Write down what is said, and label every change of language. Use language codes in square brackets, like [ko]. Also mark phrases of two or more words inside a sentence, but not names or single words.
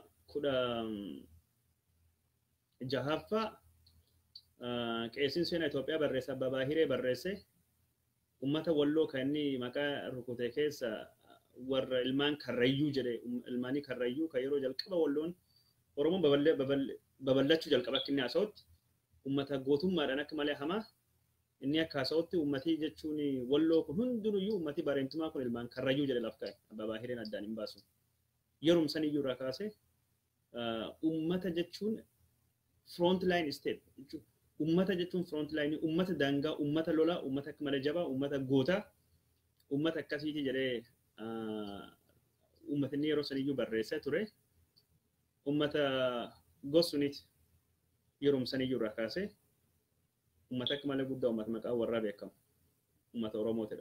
[om] 16ffaa qeesiin seenaa Itoophiyaa barreessa Abbaa Baahiree barreesse uummata Walloo kan inni maqaa rukute keessa warra ilmaan Karrayyuu jedhe ilmaanii Karrayyuu kan yeroo jalqaba Walloon Oromoon babal'achuu jalqaba akka inni haasa'utti uummata gootummaadhaan akka malee hamaa inni akka haasa'utti uummatii jechuun Walloo kun hundinuyyuu uummatii bareentumaa kun ilmaan Karrayyuu jedhe laaf kaa'e Abbaa Baahireen addaan hin baasu. Yeroo saniyyuu irraa kaasee uummata jechuun [en] front line state [om] jechuudha. Uummata jechuun [en] front line [om] uummata daangaa uummata lolaa uummata akka malee jabaa uummata gootaa uummata akkasiiti jedhee uummatni yeroo saniyyuu barreessaa ture uummata gosuuniti yeroo saniyyuu irraa kaasee uummata akka malee guddaa uummata maqaa warraa beekamu uummata Oromootidha.